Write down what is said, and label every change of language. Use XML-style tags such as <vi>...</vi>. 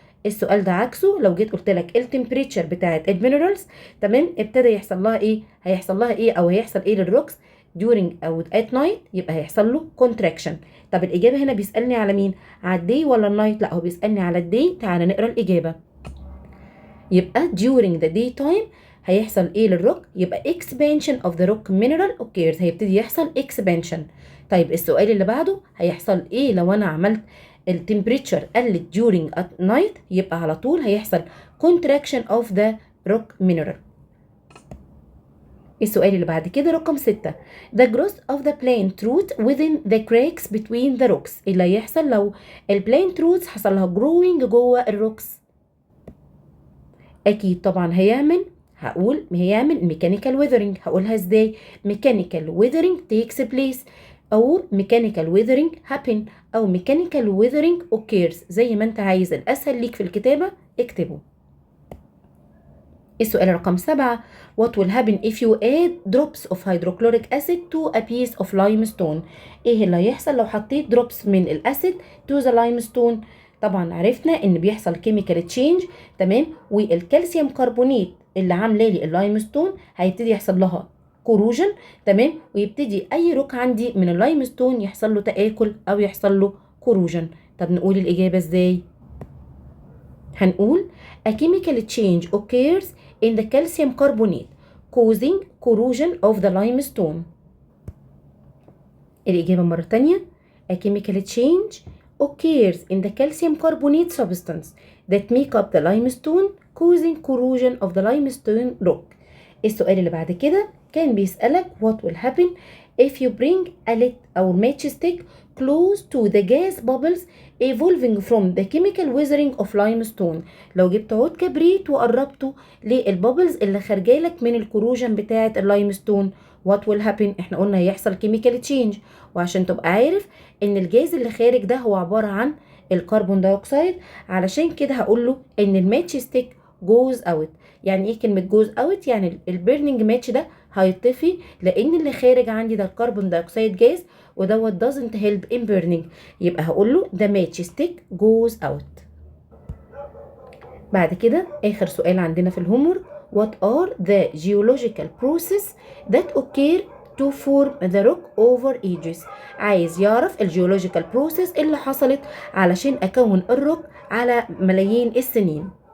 <ar>السؤال ده عكسه، لو جيت قلت لك التمبريتشر بتاعه المينرالز تمام ابتدى يحصل لها ايه، هيحصل لها ايه او هيحصل ايه للروكس during او</ar> <en>at night،</en> <ar>يبقى هيحصل له contraction. طب الاجابه هنا بيسالني على مين، على الدي ولا النايت؟ لا هو بيسالني على الدي. تعالى نقرا الاجابه.</ar> <en>يبقى during the daytime</en> <ar>هيحصل ايه للروك؟</ar> <en>يبقى expansion of the rock mineral occurs،</en> <ar>هيبتدي يحصل</ar> <en>expansion.</en> <ar>طيب السؤال اللي بعده هيحصل ايه لو انا عملت التمبريتشر قلت</ar> <en>during at night؟</en> <ar>يبقى على طول هيحصل</ar> <en>contraction of the rock mineral.</en> <ar>السؤال اللي بعد كده رقم 6</ar> <en>the growth of the plant root within the cracks between the rocks.</en> <ar>اللي هيحصل لو البلانت روتس حصل لها growing جوه الروكس؟ اكيد طبعا هيعمل mechanical weathering. هقولها ازاي؟</ar> <en>mechanical weathering takes place</en> <ar>او</ar> <en>mechanical weathering happen</en> <ar>او</ar> <en>mechanical weathering occurs،</en> <ar>زي ما انت عايز. الاسهل ليك في الكتابة اكتبه.</ar> <en>السؤال رقم 7 what will happen if you add drops of hydrochloric acid to a piece of limestone.</en> <ar>ايه اللي هيحصل لو حطيت drops من الاسيد</ar> <en>to the limestone؟</en> <ar>طبعا عرفنا ان بيحصل chemical change تمام، والكالسيوم كربونات اللي عامله لي اللايمستون هيبتدي يحصل لها كوروجن تمام، ويبتدي اي روك عندي من اللايمستون يحصل له تآكل او يحصل له كوروجن. طب نقول الاجابه ازاي؟ هنقول</ar> <en>a chemical change occurs in the calcium carbonate causing corrosion of the limestone.</en> <ar>الإجابة مرة تانية</ar> <en>a chemical change occurs in the calcium carbonate substance that make up the limestone causing corrosion of the limestone rock.</en> <ar>السؤال اللي بعد كده كان بيسألك</ar> <en>what will happen if you bring a lit</en> <ar>أو</ar> <en>matchstick close to the gas bubbles evolving from the chemical weathering of limestone.</en> <ar>لو جبت عود كبريت وقربته للبابلز اللي خارجالك من الكروجن بتاعة اللايمستون</ar> <en>what will happen؟</en> <ar>احنا قلنا هيحصل chemical change، وعشان تبقى عارف ان الجاز اللي خارج ده هو عبارة عن الكربون دايوكسيد، علشان كده هقول له ان الماتش ستيك جوز اوت. يعني ايه كلمة جوز اوت؟ يعني البيرنينج ماتش ده هيطفي لان اللي خارج عندي ده الكربون دايوكسيد جاز ودوت</ar> <en>doesn't help in burning.</en> <ar>يبقى هقول له</ar> <en>the match stick goes out.</en> <ar>بعد كده اخر سؤال عندنا في الهومورك</ar> <en>what are the geological process that occur to form the rock over ages.</en> <ar>عايز يعرف الجيولوجيكال بروسيس اللي حصلت علشان اكون الروك على ملايين السنين.</ar>